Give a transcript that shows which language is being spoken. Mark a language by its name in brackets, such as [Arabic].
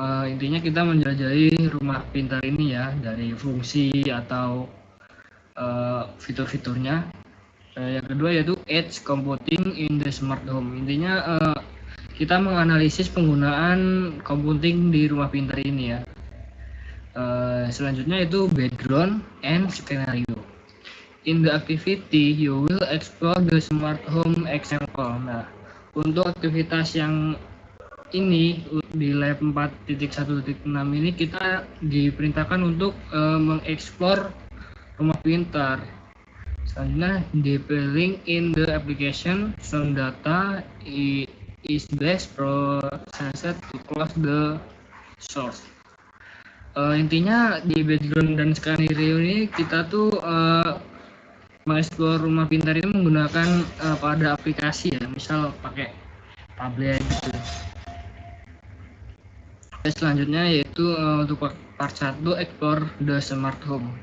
[Indonesian] Intinya kita menjelajahi rumah pintar ini ya, dari fungsi atau fitur-fiturnya. Yang kedua yaitu [English] edge computing in the smart home. [Indonesian] Intinya kita menganalisis penggunaan computing di rumah pintar ini ya. [English] Selanjutnya itu background and scenario. In the activity, you will explore the smart home example. [Indonesian] Nah, untuk aktivitas yang ini di lab 4.1.6 ini kita diperintahkan untuk mengeksplor rumah pintar. [English] Selanjutnya, detailing in the application, some data is best processed to close the source. [Indonesian] Intinya di background dan skenario ini kita tuh mengeksplor rumah pintar ini menggunakan pada aplikasi ya, misal pakai tablet gitu. Selanjutnya yaitu untuk [English] part 1 explore the smart home.